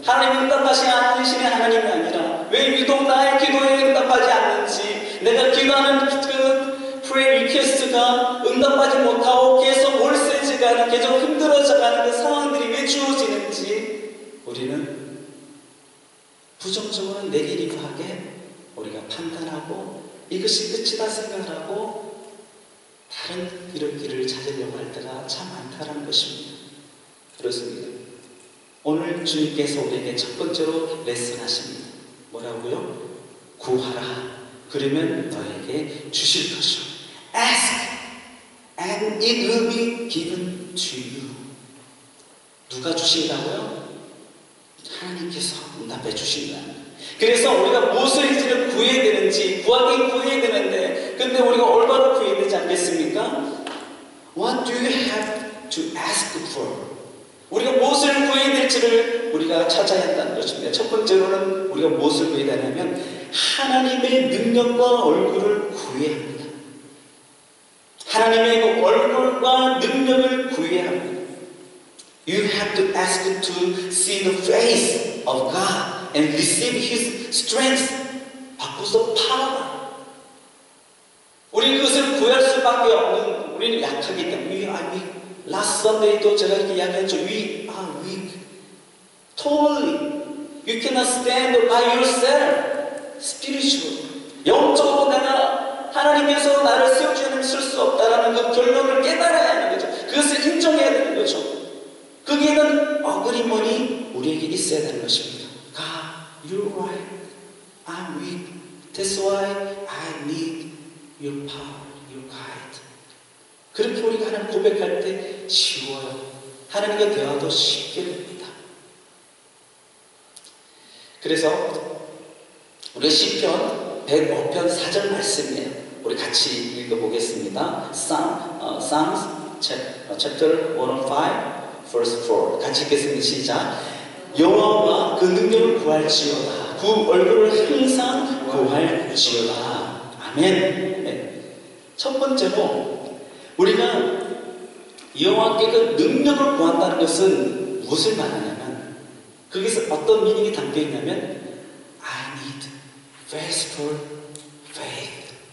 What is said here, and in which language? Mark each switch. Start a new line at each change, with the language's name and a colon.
Korean: 하나님 응답하시지 않으시는 하나님이 아니라 왜 유독 나의 기도에 응답하지 않는지, 내가 기도하는 그 프레이 리퀘스트가 응답하지 못하고 계속 월세지가 계속 힘들어져가는 그 상황들이 왜 주어지는지 우리는 부정적으로 네게티브하게 우리가 판단하고 이것이 끝이다 생각을 하고 다른 이런 길을 찾으려고 할 때가 참 많다라는 것입니다. 그렇습니다. 오늘 주님께서 우리에게 첫 번째로 레슨하십니다. 뭐라고요? 구하라. 그러면 너에게 주실 것이요.
English: Ask and it will be given to you.
Korean: 누가 주신다고요? 하나님께서 응답해 주신다는 거예요. 그래서 우리가 무엇을 이제는 구해야 되는지 구하긴 구해야 되는데 근데 우리가 올바로 구해야 되지 않겠습니까?
English: What do you have to ask for?
Korean: 우리가 무엇을 구해야 될지를 우리가 찾아야 한다는 것입니다. 첫 번째로는 우리가 무엇을 구해야 되냐면 하나님의 능력과 얼굴을 구해야 합니다. 하나님의 그 얼굴과 능력을 구해야 합니다.
English: You have to ask to see the face of God and receive His strength.
Korean: 바꾸서 power. 우리는 그것을 구할 수밖에 없는, 우리는 약하기 때문에.
English: We are weak. Last Sunday
Korean: 도 제가 이렇게 이야기했죠.
English: We are weak. Totally. You cannot stand by yourself. Spiritual.
Korean: 영적으로 내가 하나님께서 나를 세우지 않으면 쓸 수 없다라는 그 결론을 깨달아야 하는 거죠. 그것을 인정해야 되는 거죠. 거기에는 어그리먼이 우리에게 있어야 되는 것입니다.
English: God, you're right. I'm weak. That's why I need your power, your guide.
Korean: 그렇게 우리가 하나님 고백할 때 쉬워요. 하나님과 대화도 쉽게 됩니다. 그래서 우리 시편 105편 4절 말씀이에요. 우리 같이 읽어보겠습니다.
English: Psalms chapter 105 verse 4
Korean: 같이 읽겠습니다. 시작. 여호와와 그 능력을 구할지어다. 그 얼굴을 항상 구할지어다. 아멘. 네. 첫 번째로 우리가 여호와께 그 능력을 구한다는 것은 무엇을 말하냐면 거기서 어떤 미닝이 담겨 있냐면
English: I need faithful faith.